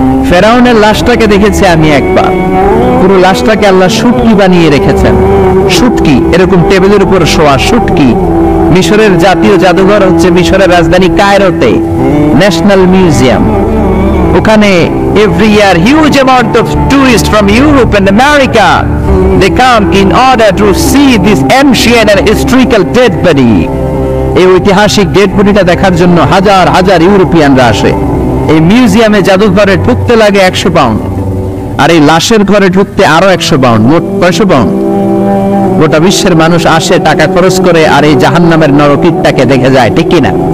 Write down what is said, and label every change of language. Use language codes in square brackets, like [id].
[bn] ফেরাউনের লাশটাকে দেখেছি আমি একবার। পুরো লাশটাকে আল্লাহ শুটকি বানিয়ে রেখেছেন। শুটকি, এরকম টেবিলের উপর শোয়া শুটকি। মিশরের জাতীয় জাদুঘর হচ্ছে মিশরের রাজধানী কায়রোতে, ন্যাশনাল মিউজিয়াম। [en] ওখানে every year huge amount of tourists from Europe and America they come in order to see this ancient and historical dead body. [bn] এই ঐতিহাসিক ডেড বডিটা দেখার জন্য হাজার হাজার ইউরোপিয়ানরা আসে। এই মিউজিয়ামে জাদুঘরে ঢুকতে লাগে 100 পাউন্ড, আর এই লাশের ঘরে ঢুকতে আরো 100 পাউন্ড, মোট 500 পাউন্ড। গোটা বিশ্বের মানুষ আসে টাকা খরচ করে আর এই জাহান্নামের নরকীটটাকে দেখে যায়, ঠিক কিনা?